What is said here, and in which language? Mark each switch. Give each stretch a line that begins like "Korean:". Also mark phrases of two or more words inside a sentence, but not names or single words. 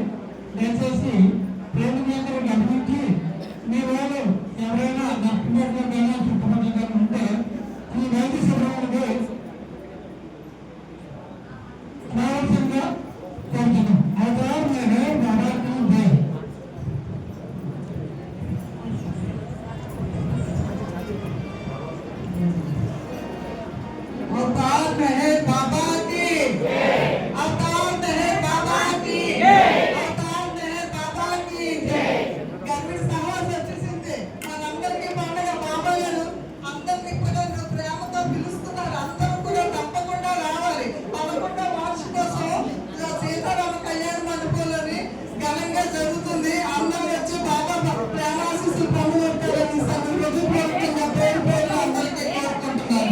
Telugu: దయచేసి ప్రేమికులందరూ గమనించి మీ వాళ్ళు ఎవరైనా నష్టపోయినా చుట్టుపక్కల ఉంటే ఈ వైద్య శిబిరానికి రావాల్సిందిగా కోరుతున్నాం.
Hindi: अवतार मेहर बाबा की जय. अवतार मेहर बाबा की जय. अवतार मेहर बाबा की जय. अवतार मेहर बाबा की जय.
Telugu: గర్భిణీ సహవాసం వచ్చేసింది. మనందరికీ పండుగ. బాబా గారు అందరినీ కూడా ప్రేమతో పిలుస్తున్నారు. అందరూ కూడా తప్పకుండా రావాలి. 11వ వార్షికోత్సవం సీతారామ కళ్యాణ మండపంలోని ఘనంగా జరుగుతుంది. అందరూ వచ్చి బాబా ప్రేమాశీస్సులు పొందుకుంటారని హృదయపూర్వకంగా పేరు పేరు అందరికీ కోరుకుంటున్నాను.